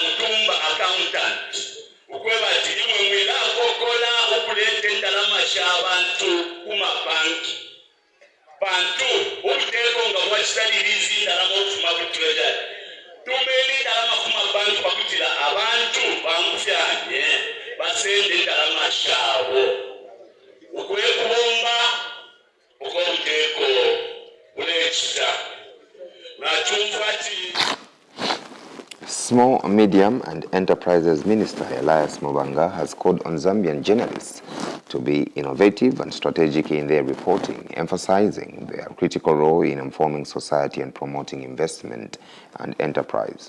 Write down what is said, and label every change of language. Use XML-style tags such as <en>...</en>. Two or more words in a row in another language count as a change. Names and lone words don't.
<bem>mutumba accountant ukweba tilimwe mwilako kola ukulete ndalama shabantu kumabanki bantu ubuteko nga bwachitalirizi ndalama okufuma kutulejali tumeni ndalama kumabanki bakutila abantu bangufyanye basende ndalama shabo ukwekubomba ukobuteko bulechita nachumfati.</bem> <en>Small, Medium and Enterprises Minister Elias Mubanga has called on Zambian journalists to be innovative and strategic in their reporting, emphasizing their critical role in informing society and promoting investment and enterprise.</en>